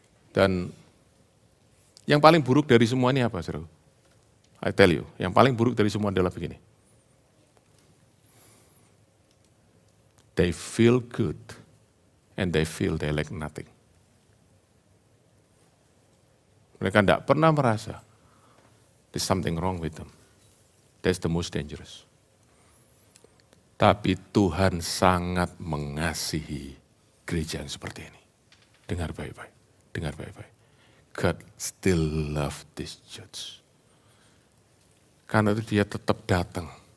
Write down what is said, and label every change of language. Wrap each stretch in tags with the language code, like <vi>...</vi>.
<id>Dan yang paling buruk dari semua ini apa, saudara?</id> <en>I tell you,</en> <id>yang paling buruk dari semua adalah begini.</id> <en>They feel good and they feel they lack nothing.</en> <id>Mereka tidak pernah merasa</id> <en>there's something wrong with them. That's the most dangerous.</en> <id>Tapi Tuhan sangat mengasihi gereja yang seperti ini. Dengar baik-baik, dengar baik-baik.</id> <en>God still love this church.</en> <id>Karena itu dia tetap datang.</id>